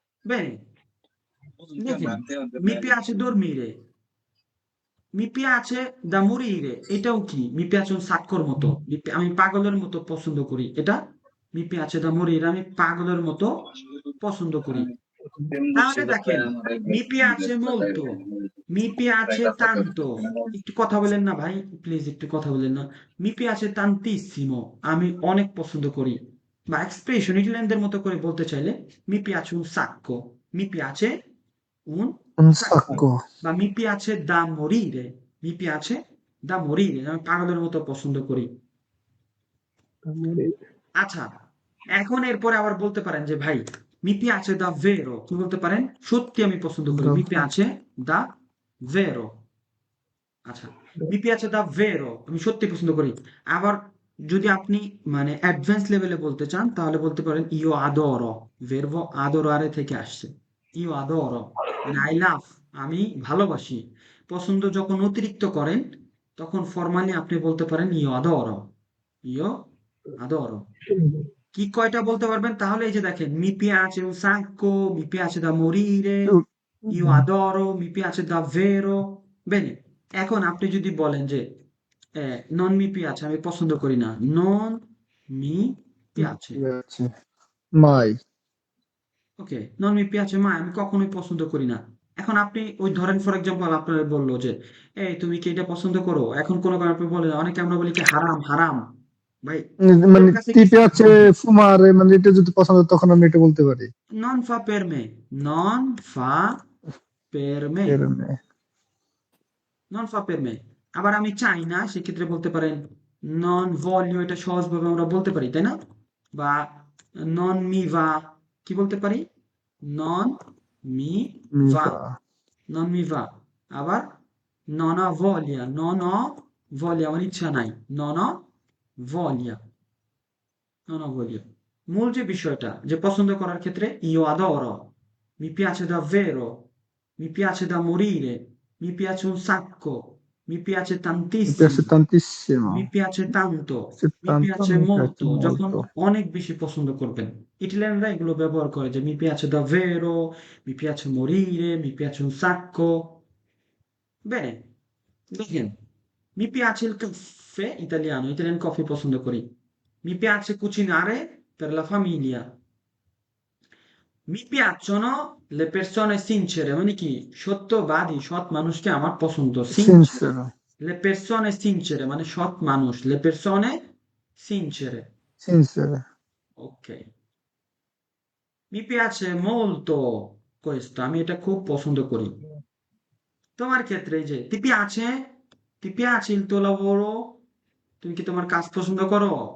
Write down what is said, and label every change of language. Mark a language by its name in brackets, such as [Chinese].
[Italian] Bene, [Bangla] দেখেন [Italian] mi piace dormire, Mi piace da morire, [Bangla] এটাও কি? [Italian] Mi piace un sacco [Bangla] র মতো, আমি পাগলের মতো পছন্দ করি, এটা [Italian] mi piace da morire, [Bangla] আমি পাগলের মতো পছন্দ করি। তাহলে দেখেন, [Italian] mi piace molto, mi piace tanto, [Bangla] একটু কথা বলেন না ভাই, প্লিজ একটু কথা বলেন না। [Italian] mi piace tantissimo, [Bangla] আমি অনেক পছন্দ করি। বা এক্সপ্রেশন ইটালিয়ানদের মতো করে বলতে চাইলে [Italian] mi piace un sacco, mi piace un Un sacco, sacco. [Bangla] বা [Italian] mi piace da morire, mi piace da morire, [Bangla] আমি পাগলের মতো পছন্দ করি। আচ্ছা, এখন এরপরে আবার বলতে পারেন যে ভাই [Italian] mi piace davvero, [Bangla] কি বলতে পারেন? সত্যি আমি পছন্দ করি, [Italian] mi piace davvero। [Bangla] আচ্ছা, [Italian] mi piace davvero, [Bangla] আমি সত্যি পছন্দ করি। আবার যদি আপনি মানে অ্যাডভান্স লেভেলে বলতে চান তাহলে বলতে পারেন [Italian] io adoro, verbo adorare [Bangla] থেকে আসছে। [Italian] io adoro [Bangla] মানে [English] I love, [Bangla] আমি ভালোবাসি। পছন্দ যখন অতিরিক্ত করেন তখন ফর্মালি আপনি বলতে পারেন [Italian] io adoro, io adoro। [Bangla] কি কয়টা বলতে পারবেন? তাহলে এই যে দেখেন [Italian] mi piace un sacco, mi piace da morire, io adoro, mi piace davvero। Bene, [Bangla] এখন আপনি যদি বলেন যে [Italian] non mi piace, [Bangla] আমি পছন্দ করি না, non mi piace, [Italian] Piace. Mai. [Bangla] ওকে, [Italian] non mi piace mai, [Bangla] আমি কখনোই পছন্দ করি না। এখন আপনি ওই ধরেন ফর এক্সাম্পল আপনার বললো যে এই তুমি কি এটা পছন্দ করো, এখন কোনো কারণে আপনি বলেন, অনেকে আমরা বলি কি হারাম হারাম, ভাই মানে ওদের কাছে [Italian] ti [Bangla] কিছু [Italian] piace fumare, [Bangla] মানে এটা যদি পছন্দ তখন আমি এটা বলতে পারি। [Italian] non fa per me, non fa per me, Per me. non fa per me। [Bangla] আবার আমি চাই না, সেক্ষেত্রে বলতে পারেন [Italian] non voglio, [Bangla] এটা সহজভাবে আমরা বলতে পারি, তাই না? বা [Italian] non mi va, [Bangla] কি বলতে পারি? [Italian] non mi Mi va, va. non mi va। আবার non ho voglia, non ho voglia, [Bangla] আমার ইচ্ছা নাই, [Italian] non ho voglia, non ho voglia। [Bangla] মূল যে বিষয়টা যে পছন্দ করার ক্ষেত্রে [Italian] io adoro, mi piace davvero, mi piace da morire, mi piace un sacco, mi piace Mi piace tantissimo, tantissimo. mi piace tanto, Se mi tanto piace mi piace molto, [Bangla] যখন [Italian] molto. [Bangla] অনেক বেশি পছন্দ করবেন। ইটালিয়ানরা এগুলো ব্যবহার করে যে [Italian] mi piace davvero, mi piace morire, mi piace un sacco। Bene, [Bangla] দেখেন, [Italian] mi piace il caffè italiano, [Bangla] Italian coffee পছন্দ করি। [Italian] Mi piace cucinare per la famiglia। Mi piacciono le persone sincere, [Bangla] মানে কি সত্যবাদী, সৎ মানুষকে আমার পছন্দ। [Italian] Sincere, Sincero. le persone sincere [Bangla] মানে সৎ মানুষ, [Italian] le persone sincere। Sincero. Ok, mi piace molto questo, [Bangla] আমি এটা খুব পছন্দ করি। তোমার ক্ষেত্রে এই যে [Italian] ti piace, ti piace il tuo lavoro, [Bangla] তুমি কি তোমার কাজ পছন্দ করো?